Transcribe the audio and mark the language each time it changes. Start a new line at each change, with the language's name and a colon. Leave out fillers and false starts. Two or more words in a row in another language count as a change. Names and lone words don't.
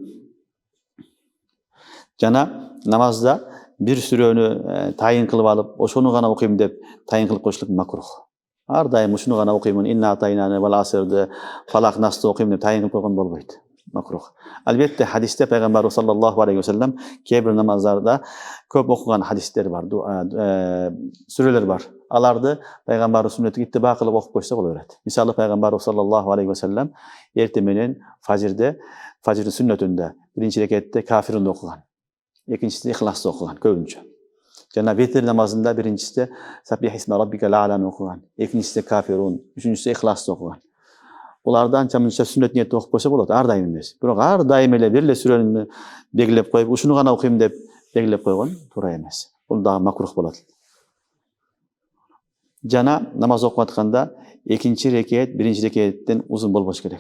Kyrgyz: Жана намазда бир сүрөнү тайын кылып алып, ошону гана окуйм деп тайын кылып койушулук макрух. Ар дайым ушуну гана окуймун,
Arabic: إنا أعطيناك
Kyrgyz: вал асрды, фалак насты окуйм деп тайын кылып койгон болбойт. Макрух. Албетте хадисте пайгамбарыбыз
Arabic: صلى الله عليه وسلم
Kyrgyz: кээ бир намаздарда көп окуган хадистер бар, сүрөлөр бар. Аларды пайгамбарыбыз сүннөтүгө иттиба кылып окуп койсо боло берет. Мисалы пайгамбарыбыз
Arabic: صلى الله عليه وسلم
Kyrgyz: эрте менен фажирдын сүннөтүндө биринчи рекетте кафирунду окуган. Экинчисинде ихласты окуган көбүнчө. Жана витр намазында биринчисинде
Arabic: سبح اسم ربك
Kyrgyz: ла'аланы окуган, экинчисинде кафирун, үчүнчүсү ихласты окуган. Буларды анча-мынча сүннөт ниетте окуп койсо болот, ар дайым эмес. Бирок ар дайым эле бир эле сүрөнү белгилеп коюп, ушуну гана окуйм деп белгилеп койгон туура эмес. Бул дагы макрух болот. Жана намаз окуп атканда экинчи рекет биринчи рекеттен узун болбош керек.